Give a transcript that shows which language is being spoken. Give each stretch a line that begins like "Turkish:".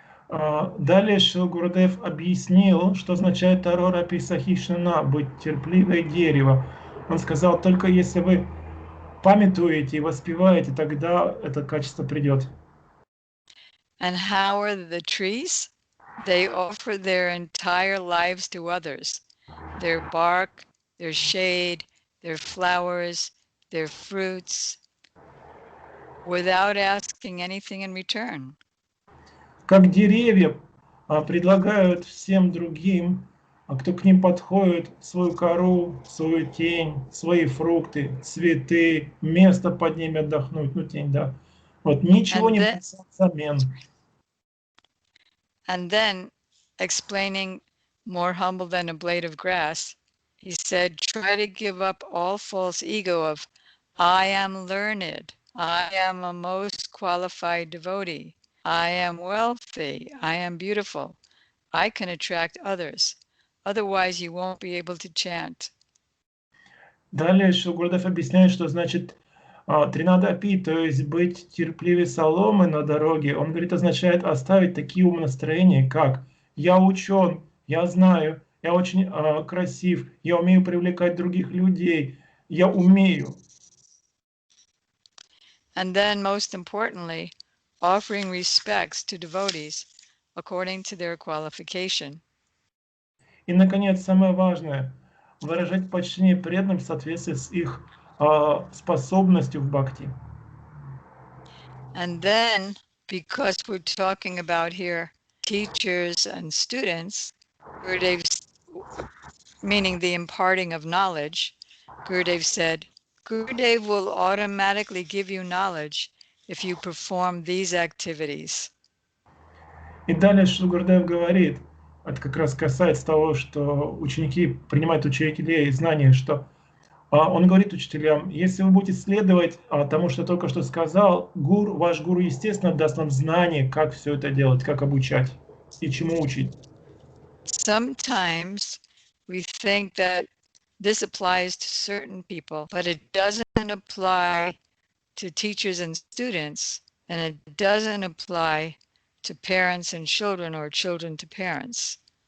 Russian: Далее Шрила Гурудев объяснил, что означает Тарора Писахишина, быть терпеливое дерево. Он сказал, только если вы памятуете и воспеваете, тогда это качество придет.
English: And how are the trees? They offer their entire lives to others. Their bark, their shade, their flowers, their fruits, without asking anything in return.
Russian: Как деревья предлагают всем другим, кто к ним подходит, свою кору, свою тень, свои фрукты, цветы, место под ними отдохнуть, ну тень, да. Вот ничего не просят взамен.
English: And then, explaining more humble than a blade of grass, he said, try to give up all false ego of, I am learned, I am a most qualified devotee, I am wealthy, I am beautiful, I can attract others. Otherwise, you won't be able to chant.
Russian: Далее Шрила Гурудев объясняет, что значит тринадапи, то есть быть терпеливее соломы на дороге. Он говорит, означает оставить такие умонастроения, как «я учен», «я знаю», «я очень красив», «я умею привлекать других людей», «я умею».
English: And then, most importantly, offering respects to devotees according to their qualification.
Russian: И, наконец, самое важное – выражать почтение преданным в соответствии с их способностью в бхакти.
English: And then, because we're talking about here teachers and students, Gurudev, meaning the imparting of knowledge, Gurudev said, Gurudev will automatically give you knowledge if you perform these activities.
Russian: И далее Шрила Гурудев говорит, это как раз касается того, что ученики принимают учителей и знания, что он говорит учителям, если вы будете следовать тому, что я только что сказал, ваш гуру, естественно, даст нам знание, как все это делать, как обучать и чему учить.
English: Sometimes we think that this applies to certain people, but it doesn't apply to teachers and students, and it doesn't apply to parents and children or children to parents.